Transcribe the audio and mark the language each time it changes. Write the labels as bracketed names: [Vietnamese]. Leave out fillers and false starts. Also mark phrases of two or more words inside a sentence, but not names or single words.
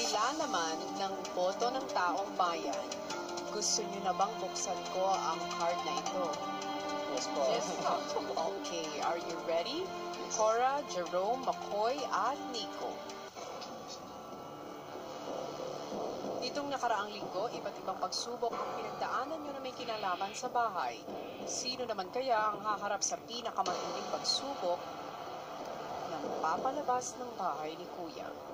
[Filipino] Sa laman ng boto ng taong bayan, gusto niyo na bang buksan ko ang card na ito? Yes po. Yes po. [English] Okay, are you ready? [Filipino] Cora, Jerome, McCoy, at Nico. Nitong nakaraang linggo, iba't ibang pagsubok ang pinagdaanan nyo na may kinalaman sa bahay. Sino naman kaya ang haharap sa pinakamatinding pagsubok ng papalabas ng bahay ni Kuya?